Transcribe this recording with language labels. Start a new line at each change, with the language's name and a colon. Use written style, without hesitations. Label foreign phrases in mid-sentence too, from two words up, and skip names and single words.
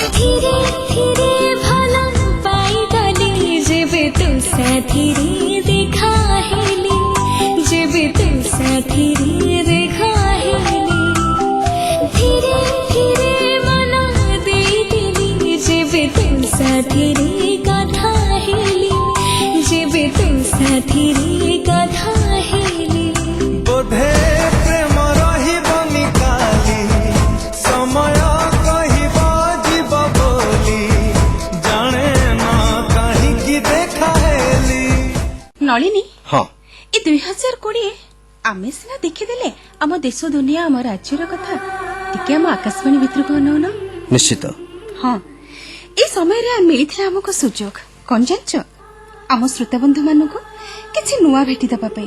Odia: ଧୀରେ ଧୀରେ ଭଲ ପାଇଗଲି, ଯେବେ ତୁ ସାଥିରେ ଦେଖା ହେଲି, ଯେବେ ତୁ ସାଥିରେ ଦେଖା ହେଲି। ଧୀରେ ଧୀରେ ମନ ଦେଇଦେଲି, ଯେବେ ତୁ ସାଥିରେ କଥା ହେଲି, ଯେବେ ତୁ ସାଥିରେ କଥା ହେଲି। ବୋଧେ ପ୍ରେମ ରହିବନି କାଲି, ସମୟ କହିବ ଜୀବ ବୋଲି, ଜାଣେ ନା କାହିଁକି ଦେଖା ହେଲି। ନଳିନୀ, ହଁ, ଏ 2020 ଆମେ ସିନା ଦେଖିଦେଲେ ଆମ ଦେଶ ଦୁନିଆ, ଆମ ରାଜ୍ୟର କଥା, ଟିକେ ଆମ ଆକାଶବାଣୀ ଭିତରକୁ ଅନଉନ। ନିଶ୍ଚିତ। ହଁ, ଏ ସମୟରେ ମିଳିଥିଲା ଆମକୁ ସୁଯୋଗ, କଣ ଜାଣିଛ, ଆମ ଶ୍ରୋତାବନ୍ଧୁ ମାନଙ୍କୁ କିଛି ନୂଆ ଭେଟି ଦେବା ପାଇଁ।